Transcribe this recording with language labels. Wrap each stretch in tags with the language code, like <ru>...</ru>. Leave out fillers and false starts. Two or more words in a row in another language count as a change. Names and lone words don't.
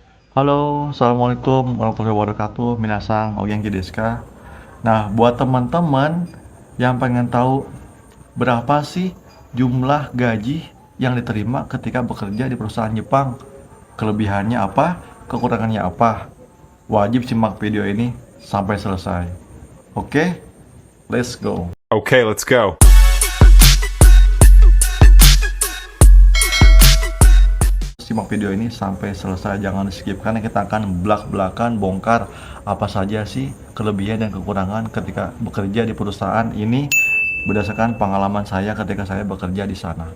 <ar>Halo, السلام عليكم ورحمة الله وبركاته.</ar> <ja>みなさん、お元気ですか?</ja> <id>Nah, buat teman-teman yang pengen tahu berapa sih jumlah gaji yang diterima ketika bekerja di perusahaan Jepang, kelebihannya apa, kekurangannya apa, wajib simak video ini sampai selesai. Oke,</id> <en>let's go. Okay, let's go.</en> <id>Simak video ini sampai selesai, jangan di skip karena kita akan belak-belakan bongkar apa saja sih kelebihan dan kekurangan ketika bekerja di perusahaan ini berdasarkan pengalaman saya ketika saya bekerja di sana.</id>